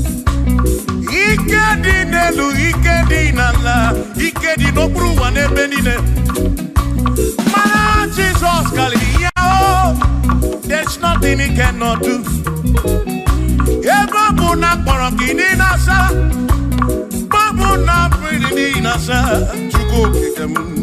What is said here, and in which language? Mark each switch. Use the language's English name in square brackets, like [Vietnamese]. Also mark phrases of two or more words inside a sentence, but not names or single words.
[Igbo] Ike dị n'elu, ike dị n'ala, ike dị n'okpuru ụwa n'ebe niile. Mana Jizọs karịrị ya, [English] oh, there's nothing he cannot do. [Igbo] Ebe ọ bụ na akpọrọ gị, ị na-aza. Ebe ọ bụ na apụghị, ị na-aza. Chukwu okike m.